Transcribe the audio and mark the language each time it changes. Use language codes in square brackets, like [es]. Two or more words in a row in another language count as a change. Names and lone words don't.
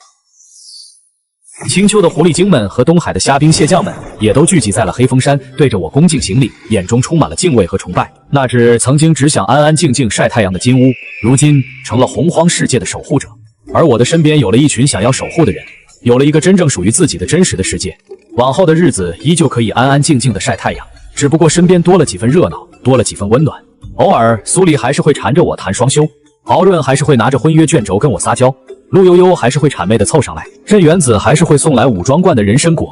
[zh] 青丘的狐狸精们和东海的虾兵蟹将们也都聚集在了黑风山，对着我恭敬行礼，眼中充满了敬畏和崇拜。那只曾经只想安安静静曬太陽的金烏，如今成了洪荒世界的守護者。而我的身邊有了一群想要守護的人，有了一個真正屬於自己的真實的世界。往後的日子依舊可以安安靜靜的曬太陽，只不過身邊多了幾分熱鬧，多了幾分溫暖。偶爾蘇黎還是會纏着我談雙修，敖潤還是會拿着婚約卷軸跟我撒嬌，陸悠悠還是會諂媚的湊上來，鎮元子還是會送來武裝觀的人參果。